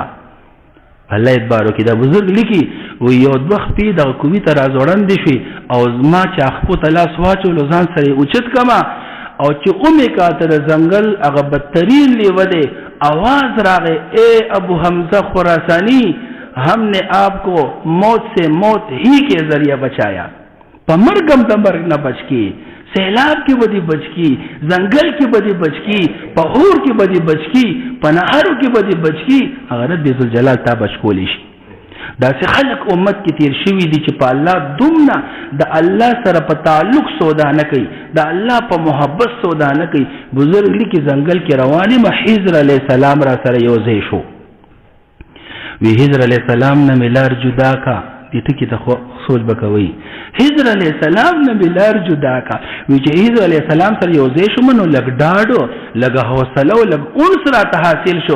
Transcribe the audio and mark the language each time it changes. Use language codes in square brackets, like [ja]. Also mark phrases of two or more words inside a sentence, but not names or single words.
[ps] الله اعتبار وکړي. دا بزرګ لیکي وی یو 2 خپې دغه کوهي ته راځوړندې شوې او زما چې خپو ته لاس واچولو ځان سره یې اوچت کړمه، او چې اومې کاته د ځنګل هغه بدترین لیوه دی، آواز راغی اے ابو حمزه خراسانی، [ur] ہم نے آپ کو موت سے موت ہی کے ذریعہ بچایا، [ps] په مرګم د مرګ نه بچ کی، سیلاب کی بدی بچ کی، ځنګل کی بدی بچ کی، په اور کی بدی بچ کی، په نهرو کی بدی بچ کی، هغه رب ذوالجلال تا بچ کولی شي. داسې خلک امت کې تیر شوي دي چې په الله دومره د الله سره په تعلق سودا نه کوي، د الله په محبت سودا نه کوي. بزرګ لیکي ځنګل کې روان یم، خضر [ar] علیه السلام [ps] را سره یو ځای شو، وی خضر [ar] علیه السلام [ps] نه مې لار جدا کا، دې ټکي ته سوچ به کوئ، خضر [ar] علیه السلام [ps] نه مې لار جدا کا، وی چې خضر [ar] علیه السلام [ps] سره یو ځای شوم نو لږ ډاډ، لږ حوصله او لږ انس راته حاصل شو.